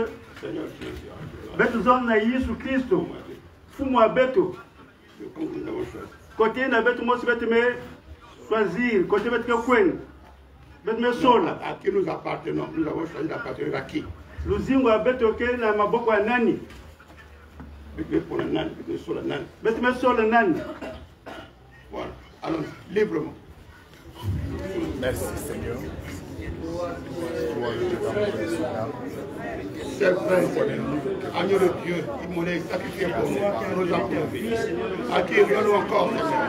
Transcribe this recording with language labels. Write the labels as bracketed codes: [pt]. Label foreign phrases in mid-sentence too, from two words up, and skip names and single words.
[fr] Seigneur [ktu] betu zone na Yesu Kristo fumu wa betu kote na betu mosi betu me choisir kote betu ke kwen betu me sola. [fr] À qui nous appartenons? Nous avons choisi d'appartenir à qui? [ktu] Luzingo wa betu ke na maboko ya nani? Betu me sola nani? [fr] Voilà. Allons librement. Merci Seigneur. C'est vrai, agneau de Dieu, immolé, sacrifié pour nous, nous avons acquérir-nous encore, Seigneur.